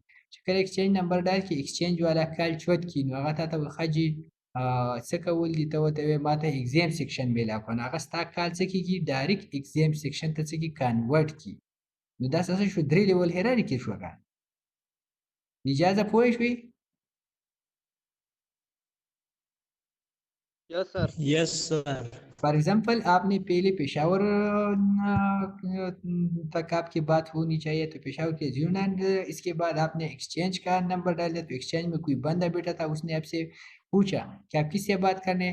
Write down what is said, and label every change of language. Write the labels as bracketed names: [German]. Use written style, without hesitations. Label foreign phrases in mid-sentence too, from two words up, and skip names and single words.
[Pashto] چې کله [English] exchange number [Pashto] ډایل کړي ایکسچینج والا کال چوت کړي، نو هغه تا ته وایي ښه څه کول دي، ته ورته وایې ما ته [English] exam section [Pashto] میلاو کړه، نو هغه ستا کال څه کېږي [English] direct exam section [Pashto] ته څه کړي کنورټ کړي. نو دا څه شو 3 [English] level hierarchy [Pashto] شو که اجازه پوه شوې. [English] yes sir. yes sir. for example [Urdu] آپ نے پہلے پشاور تک آپ کی بات ہونی چاہیے، تو پشاور کے 09، اس کے بعد آپ نے ایکسچینج کا نمبر ڈال دیا، تو ایکسچینج میں کوئی بندہ بیٹھا تھا، اس نے آپ سے پوچھا کہ آپ کس سے بات کرنے.